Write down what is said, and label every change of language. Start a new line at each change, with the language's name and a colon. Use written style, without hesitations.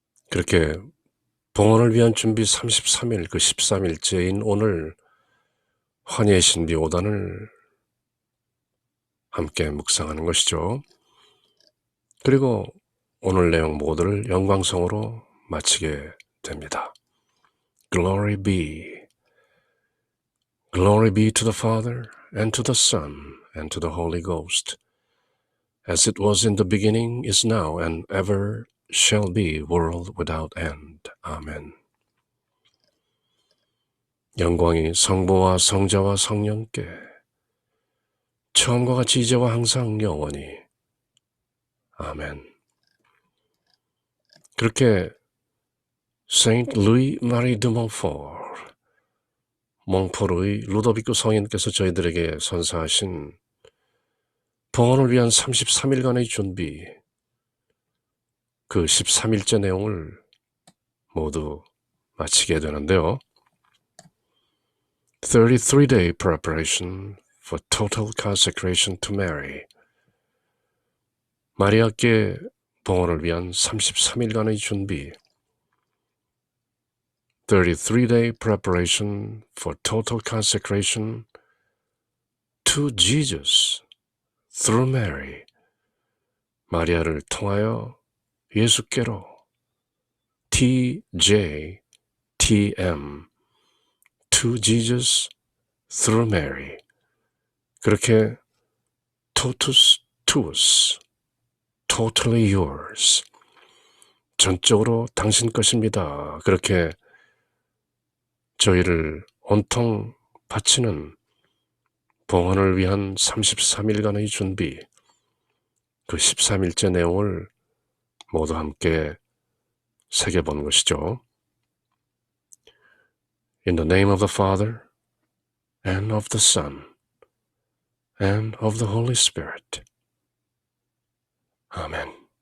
Korean: 그렇게 봉헌을 위한 준비 33일, 그 13일째인 오늘 환희의 신비 5단을 함께 묵상하는 것이죠. 그리고 오늘 내용 모두를 영광성으로 마치게 됩니다.
English: Glory be. Glory be to the Father, and to the Son, and to the Holy Ghost, as it was in the beginning, is now, and ever shall be, world without end.
Korean: 아멘. 영광이 성부와 성자와 성령께 처음과 같이 이제와 항상 영원히. 아멘. 그렇게 Saint Louis Marie de Montfort, 몽포르의 루도비코 성인께서 저희들에게 선사하신 봉헌을 위한 33일간의 준비, 그 13일째 내용을 모두 마치게 되는데요.
English: 33-day preparation for total consecration to Mary.
Korean: 마리아께 봉헌을 위한 33일간의 준비.
English: 33-day preparation for total consecration to Jesus through Mary.
Korean: 마리아를 통하여 예수께로.
English: TJTM to Jesus through Mary.
Korean: 그렇게 totus tuus,
English: totally yours,
Korean: 전적으로 당신 것입니다. 그렇게 저희를 온통 바치는 봉헌을 위한 33일간의 준비, 그 13일째 내용을 모두 함께 새겨본 것이죠.
English: In the name of the Father, and of the Son, and of the Holy Spirit. Amen.